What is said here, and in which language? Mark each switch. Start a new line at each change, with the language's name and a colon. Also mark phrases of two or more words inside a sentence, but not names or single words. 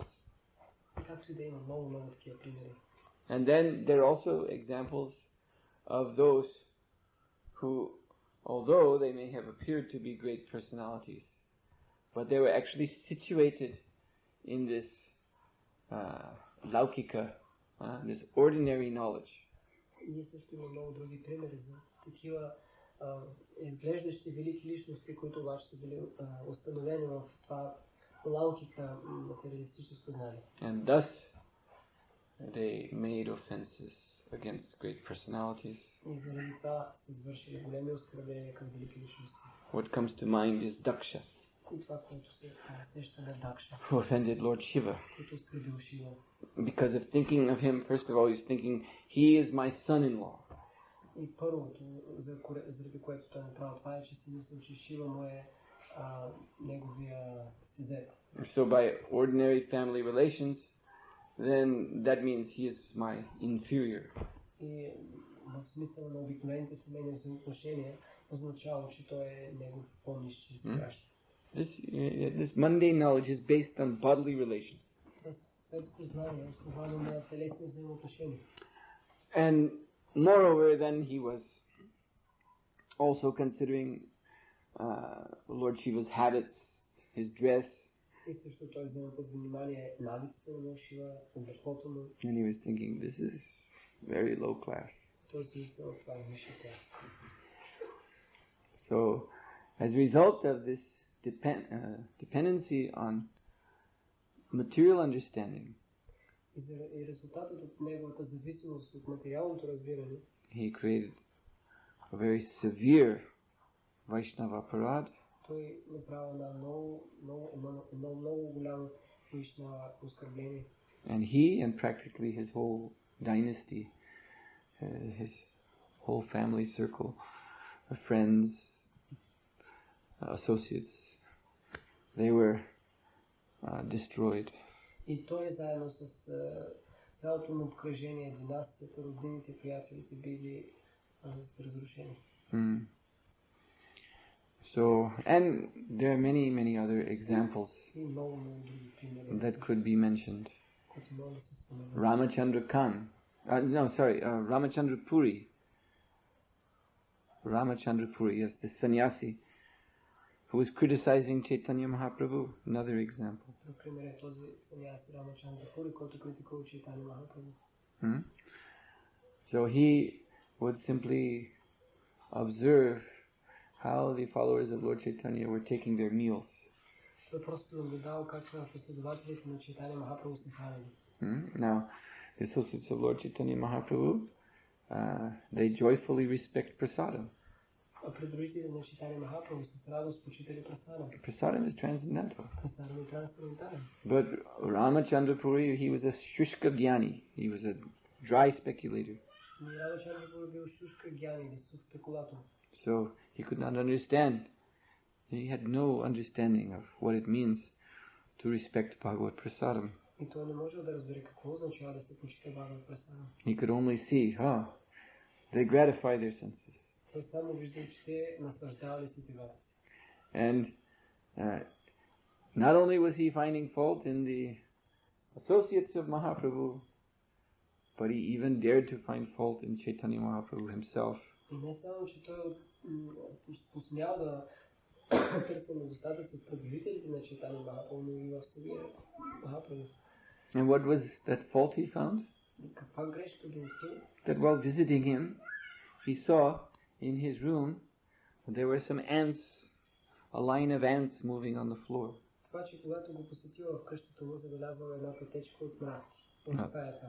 Bulgarian: Както и да има много такива примери.
English: And then there are also examples of those who, although they may have appeared to be great personalities, but they were actually situated in this laukika, this ordinary knowledge.
Bulgarian: Ние също има много други примери за такива изглеждащи велики личности, които обаче са били установени в това лаукика материалистическо знание.
English: And thus they made offenses against great personalities.
Bulgarian: И заради това са извършили големи оскърбления към велики личности.
English: What comes to mind is Daksha,
Bulgarian: И това, което се сеща на Дакша,
English: who offended Lord Shiva.
Bulgarian: който оскърбил Шива.
English: Because of thinking of him, first of all, he's thinking, he is my son-in-law.
Bulgarian: И първото, заради което той направил това е, че си мисля, че Шива му е неговия сезет.
English: So by ordinary family relations, then that means he is my inferior.
Bulgarian: И в смисъл на обикновените семейни взаимоотношения означава, че той е негов по-нисши изглеждащ.
English: This mundane knowledge is based on bodily relations.
Bulgarian: Това светско знание е основано на телесни взаимоотношения.
English: And moreover, then he was also considering Lord Shiva's habits, his dress.
Bulgarian: И също той взема под внимание навиците на Лорд Шива, облеклото му.
English: And he was thinking, this is very low class.
Bulgarian: Той си мислял, това е висши клас.
English: So, as a result of this dependency on material understanding,
Bulgarian: И резултатът от неговата зависимост от материалното разбиране,
English: he created a very severe Vaishnava parad.
Bulgarian: той направи на много голямо Вайшнава оскърбление.
English: And he and practically his whole dynasty, his whole family circle of friends, associates, they were destroyed.
Bulgarian: И той заедно с цялото му обкръжение, династията, роднините, приятелите били разрушени.
English: So, and there are many, many other examples
Bulgarian: И много други примери.
English: that could be mentioned.
Bulgarian: Които могат да се споменат.
English: Ramachandra Khan, Ramachandra Puri. Ramachandra Puri, yes, the sannyasi who was criticizing Chaitanya Mahaprabhu, another example.
Bulgarian: Друг пример е този саньяси Рамачандра Пури, който критикува Чайтанья Махапрабху.
English: So he would simply observe how the followers of Lord Chaitanya were taking their meals.
Bulgarian: Той просто наблюдава как последователите на Чайтанья Махапрабху се хранили.
English: Now, the associates of Lord Chaitanya Mahaprabhu, they joyfully respect prasadam.
Bulgarian: А придружители на Чайтанья Махапрабху с радост почитали прасадам.
English: Prasadam is transcendental.
Bulgarian: Прасадам е трансцендентален.
English: But Ramachandra Puri, he was a
Sanskrit: शुष्क ज्ञानी.
English: He was a dry speculator.
Bulgarian: Рамачандра Пури бил
Sanskrit: शुष्क ज्ञानी
Bulgarian: или сух спекулатор.
English: So he could not understand. He had no understanding of what it means to respect Bhagavad Prasadam.
Bulgarian: И той не можел да разбере какво означава да се почита Бхагават Прасадам.
English: He could only see, they gratify their senses.
Bulgarian: Той само виждал, че те наслаждавали сетивата си.
English: And not only was he finding fault in the associates of Mahaprabhu, but he even dared to find fault in Chaitanya Mahaprabhu himself.
Bulgarian: И не само, че той посмял да търси недостатъци в придружителите на Чайтанья Махапрабху, но и в самия Махапрабху.
English: And what was that fault he found?
Bulgarian: Каква грешка бил той?
English: That while visiting him, he saw in his room there were some ants, a line of ants moving on the floor.
Bulgarian: Това, че когато го посетил в къщата му, забелязал една пътечка от мравки в стаята.